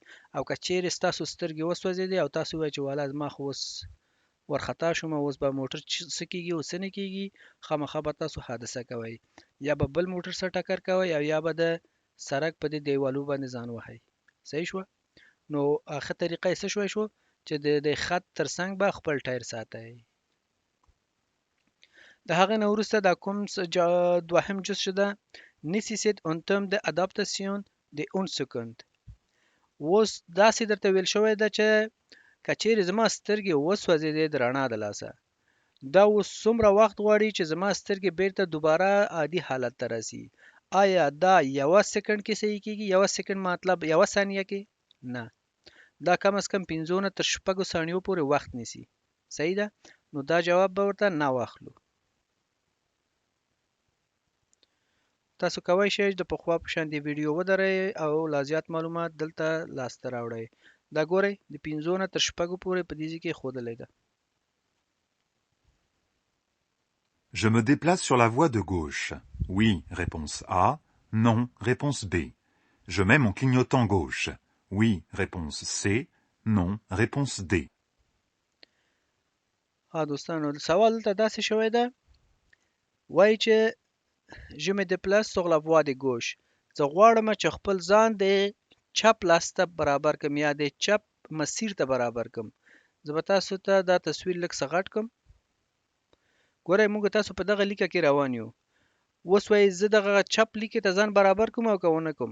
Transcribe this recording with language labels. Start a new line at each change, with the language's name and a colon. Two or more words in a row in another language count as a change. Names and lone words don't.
Pashto: او که چیرې ستاسو سترګې وسوځېدې او تاسو وایئ چې والا زما خو اوس ورخطا شوم، اوس به موټر څه کیږي او څه نه کیږي، خامخا به تاسو حادثه کوئ، یا به بل موټر سره ټکر کوئ او یا به د سړک په دې دیوالو باندې ځان وهئ. صحیح شوه؟ نو ښه طریقه یې څه شو چې د خط ترڅنګ به خپل ټایر ساتئ. د هغې نه وروسته دا کوم دوهم جز چې ده
French: nécessite un temps d'adaptation de 1 seconde.
Pashto: اوس داسې درته ویل شوی ده چې که چیرې زما سترګې وسوځېدې د رڼا د لاسه، دا اوس څومره وخت غواړي چې زما سترګې بیرته دوباره عادي حالت ته راسي؟ آیا دا 1 سکنډ کې صحیح کیږي؟ 1 سکنډ مطلب 1 ثانیه کې؟ نه، دا کم از کم 5 نه تر 6 ثانیو پورې وخت نیسي. صحیح ده. نو دا جواب به ورته نه واخلو. تاسو کولی شئ د پخوا په شان دی ویډیو ودرئ او لا زیات معلومات دلته لاسته راوړئ. دا ګورئ د 5 نه تر 6 پورې په دې ځای کې ښودلی ده.
French: Je me déplace sur la voie de gauche. Oui, réponse A. Non, réponse B. Je mets mon clignotant gauche. Oui, réponse C. Non, réponse D.
Pashto: دوستانو سوال دلته داسې شوی ده، وایي چې
French: Je me déplace sur la voie de gauche.
Pashto: زه غواړم چې خپل ځان د چپ لاس ته برابر کړم یا د چپ مسیر ته برابر کړم. زه به تاسو ته دا تصویر لږ څه غټ کړم. ګورئ موږ تاسو په دغه لیکه کې روان یو. اوس وایي زه دغه چپ لیکې ته ځان برابر کوم او که ونه کوم.